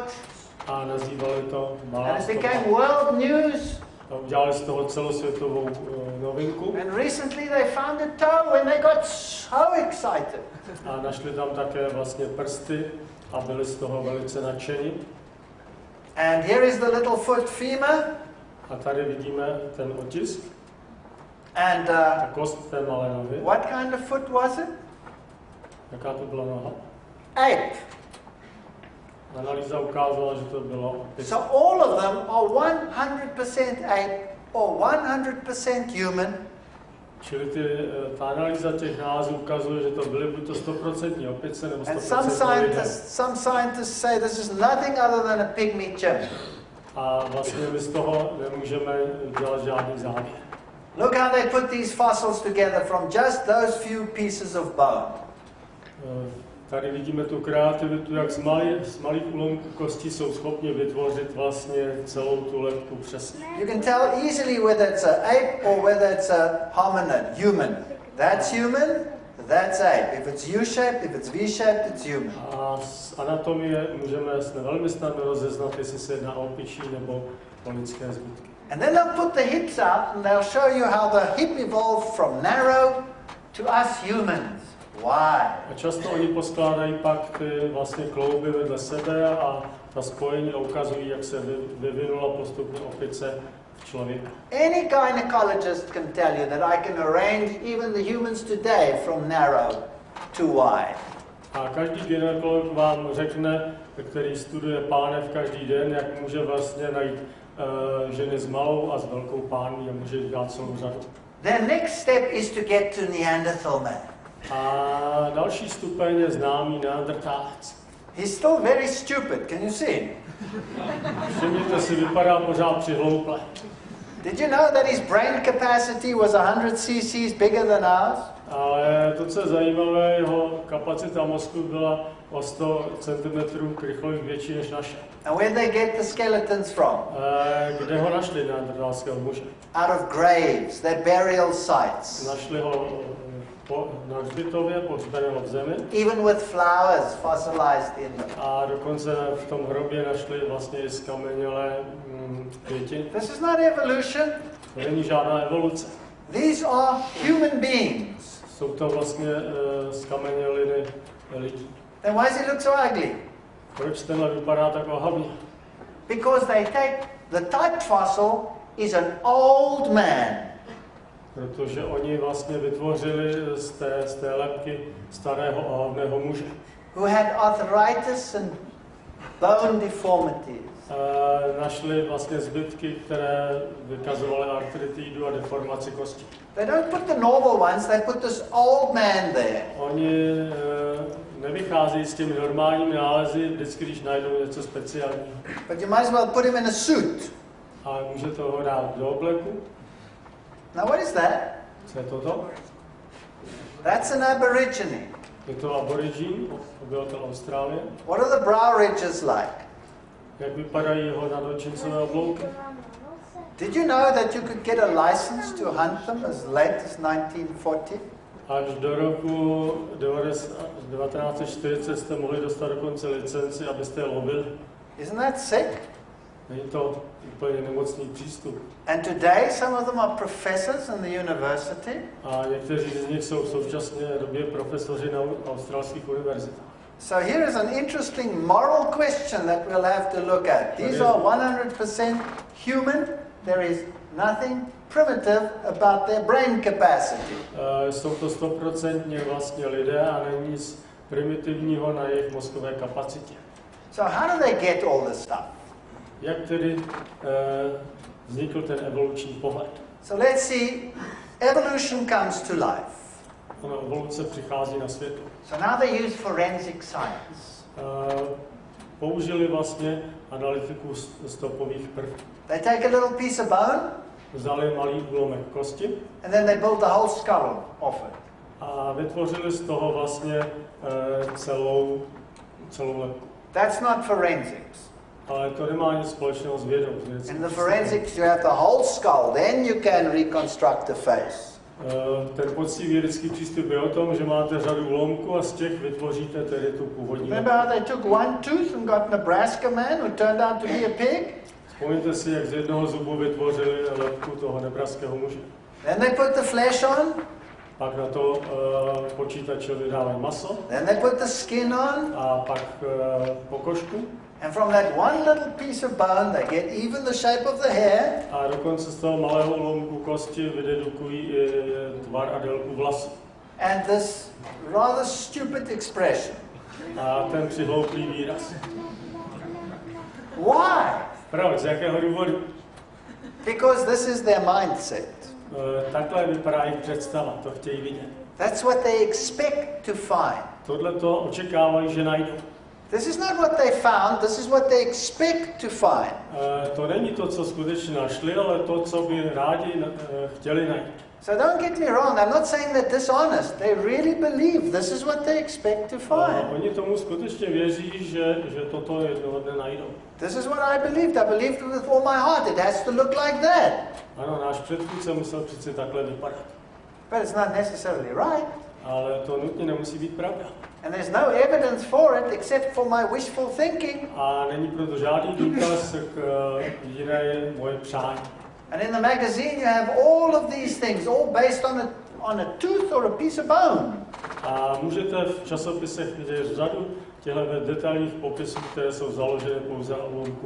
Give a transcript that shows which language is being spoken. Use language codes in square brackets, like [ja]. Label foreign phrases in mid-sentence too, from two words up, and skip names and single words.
[cs] A nazývali to malá [en] And it [cs] stopa. [en] became world news. [cs] A udělali z toho celosvětovou novinku. [en] And recently they found a toe and they got so excited. [cs] A našli tam také vlastně prsty a byli z toho velice nadšení. [en] And here is the Littlefoot femur. [cs] A tady vidíme ten otisk. [en] And [cs] Ta kost té malé nohy. [en] what kind of foot was it? [cs] Jaká to byla noha? [en] Ape. [cs] Analýza ukázala, že to bylo opice. [en] So all of them are 100% ape or 100% human. [cs] Čili ta analýza těch nálezů ukazuje, že to byly buď to 100% opice nebo 100% [en] And some scientists say this is nothing other than a pygmy chimp. [cs] A vlastně my z toho nemůžeme dělat žádný závěr. [en] Look how they put these fossils together from just those few pieces of bone. [cs] Tady vidíme tu kreativitu, jak z malých úlomků kosti jsou schopni vytvořit vlastně celou tu lebku přesně. [en] You can tell easily whether it's an ape or whether it's a hominid, human. That's human, that's ape. If it's U-shaped, if it's V-shaped, it's human. [cs] A z anatomie můžeme velmi snadno rozeznat, jestli se jedná o opičí nebo o lidské zbytky. [en] And then they'll put the hips out and they'll show you how the hip evolved from narrow to us humans. Why? [cs] A často oni poskládají pak ty vlastně klouby vedle sebe a ta spojení ukazují, jak se vyvinula postupně opice v člověka. [en] Any gynecologist can tell you that I can arrange even the humans today from narrow to wide. [cs] A každý gynekolog vám řekne, který studuje pánev každý den, jak může vlastně najít ženy s malou a s velkou pánví a může dělat celou řadu. [en] The next step is to get to Neanderthal man. [cs] A další stupeň je známý Neandertálec. [en] He's still very stupid. Can you see him? [cs] Všimněte si, vypadá pořád přihlouple. [en] Did you know that his brain capacity was 100 cc's bigger than ours? [cs] Ale to, co je zajímavé, jeho kapacita mozku byla o 100 cm krychlových větší než naše. [en] And where they get the skeletons from? [cs] Kde ho našli, neandertálského muže? [en] Out of graves, their burial sites. [cs] Našli ho na hřbitově, pohřbeného v zemi. [en] Even with flowers fossilized in them. [cs] A dokonce v tom hrobě našli vlastně i zkamenělé květiny. [en] This is not evolution. [cs] To není žádná evoluce. [en] These are human beings. [cs] Jsou to vlastně zkameněliny lidí. [en] Then why does he look so ugly? [cs] Proč tenhle vypadá tak ohavně? [en] Because they take the type fossil is an old man. [cs] Protože oni vlastně vytvořili z té lebky starého ohavného muže. [en] Who had arthritis and bone deformities. [cs] Našli vlastně zbytky, které vykazovaly artritidu a deformaci kosti. [en] They don't put the normal ones, they put this old man there. [cs] Oni nevycházejí s těmi normálními nálezy, vždycky, když najdou něco speciálního. [en] But you might as well put him in a suit. [cs] Ale můžete ho dát do obleku. [en] Now what is that? [cs] Co je toto? [en] That's an aborigine. [cs] Je to aborigin, obyvatel Austrálie. [en] What are the brow ridges like? [cs] Jak vypadají jeho nadočincové oblouky? [en] Did you know that you could get a license to hunt them as late as 1940? [cs] Až do roku 1940 jste mohli dostat dokonce licenci, abyste je lovili. [en] Isn't that sick? [cs] Není to úplně nemocný přístup. [en] And today some of them are professors in the university. [cs] A někteří z nich jsou v současné době profesoři na australských univerzitách. [en] So here is an interesting moral question that we'll have to look at. These are 100% human. There is nothing primitive about their brain capacity. [cs] Jsou to 100% vlastně lidé a není nic primitivního na jejich mozkové kapacitě. [en] So how do they get all this stuff? [cs] Jak tedy vznikl ten evoluční pohled? [en] So let's see, evolution comes to life. [cs] Ona evoluce přichází na světlo. [en] So now they use forensic science. [cs] Použili vlastně analytiku stopových prvků. [en] They take a little piece of bone. [cs] Vzali malý úlomek kosti. [en] And then they build the whole skull off it. [cs] A vytvořili z toho vlastně celou lebku. [en] That's not forensics. [cs] Ale to nemá nic společného s vědou. [en] In the forensics you have the whole skull, then you can reconstruct the face. [cs] Ten poctivý vědecký přístup je o tom, že máte řadu úlomků a z těch vytvoříte tedy tu původní. [en] Remember how they took one tooth and got Nebraska man who turned out to be a pig? [cs] Vzpomeňte si, jak z jednoho zubu vytvořili lebku toho nebraského muže. [en] Then they put the flesh on. [cs] Pak na to počítačovi dávají maso. [en] Then they put the skin on. [cs] A pak pokožku. [en] And from that one little piece of bone they get even the shape of the hair. [cs] A dokonce z toho malého úlomku kosti vydedukují tvar a délku vlasů. [en] And this rather stupid expression. [cs] A ten přihlouplý výraz. [en] Why? [cs] Proč? Z jakého důvodu? [en] Because this is their mindset. [cs] Takhle vypadá jejich představa, to chtějí vidět. [en] That's what they expect to find. [cs] Tohle to očekávají, že najdou. [en] This is not what they found, this is what they expect to find. [cs] To není to, co skutečně našli, ale to, co by rádi chtěli najít. [en] So don't get me wrong, I'm not saying they're dishonest. They really believe this is what they expect to find. [cs] Oni tomu skutečně věří, že toto jednoho dne najdou. [en] This is what I believed. I believed it with all my heart. It has to look like that. [cs] Ano, náš předchůdce musel přeci takhle vypadat. [en] But it's not necessarily right. [cs] Ale to nutně nemusí být pravda. [en] And there's no evidence for it except for my wishful thinking. [cs] A není proto žádný důkaz k jiné moje přání. [en] And in the magazine you have all of these things, all based on a tooth or a piece of bone. [cs] A můžete v časopisech vidět řadu těchto detailních popisů, které jsou založené pouze na úlomku.